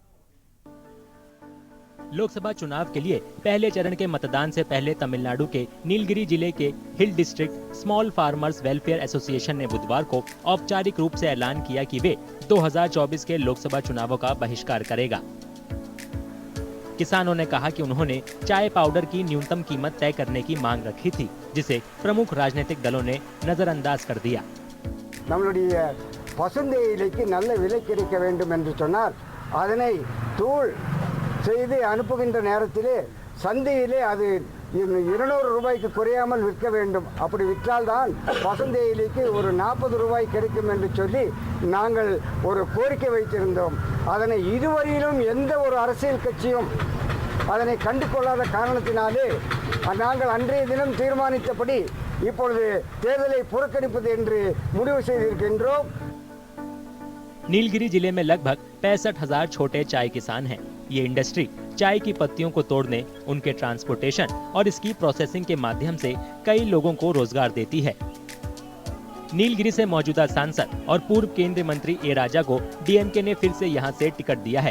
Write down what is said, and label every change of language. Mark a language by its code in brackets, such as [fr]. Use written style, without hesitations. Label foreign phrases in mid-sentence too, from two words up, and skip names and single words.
[hi] लोकसभा चुनाव के लिए पहले चरण के मतदान से पहले तमिलनाडु के नीलगिरी जिले के हिल डिस्ट्रिक्ट स्मॉल फार्मर्स वेलफेयर एसोसिएशन ने बुधवार को औपचारिक रूप से ऐलान किया कि वे 2024 के लोकसभा चुनावों का बहिष्कार करेगा। किसानों ने कहा कि उन्होंने चाय पाउडर की न्यूनतम कीमत तय करने की मांग रखी थी, जिसे प्रमुख राजनीतिक दलों ने नजरअंदाज कर दिया। [ta] செய்து அனுப்புகின்ற நேரத்திலே சந்தையிலே அது ரூபாய்க்கு குறையாமல் விற்க வேண்டும். அப்படி விற்றால்தான் பசுந்தேயிலைக்கு ஒரு 40 ரூபாய் கிடைக்கும் என்று சொல்லி நாங்கள் ஒரு கோரிக்கை வைத்திருந்தோம். அதனை இதுவரையிலும் எந்த ஒரு அரசியல் கட்சியும் அதனை கண்டு கொள்ளாத காரணத்தினாலே நாங்கள் அன்றைய தினம் தீர்மானித்தபடி இப்பொழுது தேர்தலை புறக்கணிப்பது என்று முடிவு செய்திருக்கின்றோம். [hi] नीलगिरी जिले में लगभग 65,000 छोटे चाय किसान हैं। ये इंडस्ट्री चाय की पत्तियों को तोड़ने, उनके ट्रांसपोर्टेशन और इसकी प्रोसेसिंग के माध्यम से कई लोगों को रोजगार देती है। नीलगिरी से मौजूदा सांसद और पूर्व केंद्रीय मंत्री ए राजा को डीएमके ने फिर से यहां से टिकट दिया है।